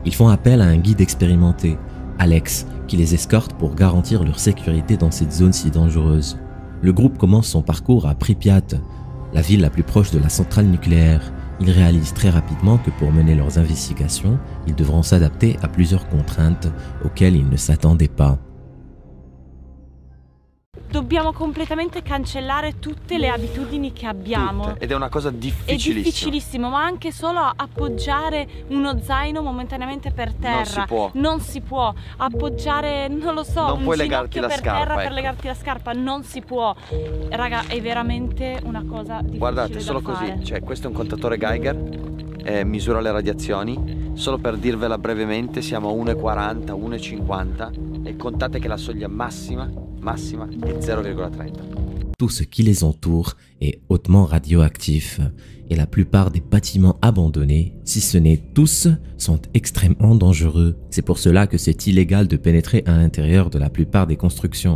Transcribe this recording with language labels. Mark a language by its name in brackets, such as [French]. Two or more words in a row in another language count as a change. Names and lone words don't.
[French] Ils font appel à un guide expérimenté, Alex, qui les escorte pour garantir leur sécurité dans cette zone si dangereuse. Le groupe commence son parcours à Pripyat, la ville la plus proche de la centrale nucléaire. Ils réalisent très rapidement que pour mener leurs investigations, ils devront s'adapter à plusieurs contraintes auxquelles ils ne s'attendaient pas. [Italian] Dobbiamo completamente cancellare tutte le abitudini che abbiamo. Ed è una cosa difficilissima. È difficilissimo, ma anche solo appoggiare uno zaino momentaneamente per terra. Non si può. Non si può. Appoggiare, non lo so, non un puoi ginocchio legarti la per scarpa, terra ecco. per legarti la scarpa. Non si può. Raga, è veramente una cosa difficile. Guardate, solo da fare. così. Cioè, questo è un contatore Geiger, misura le radiazioni. Solo per dirvela brevemente, siamo a 1,40, 1,50 e contate che la soglia massima est 0,30. [French] Tout ce qui les entoure est hautement radioactif et la plupart des bâtiments abandonnés, si ce n'est tous, sont extrêmement dangereux. C'est pour cela que c'est illégal de pénétrer à l'intérieur de la plupart des constructions.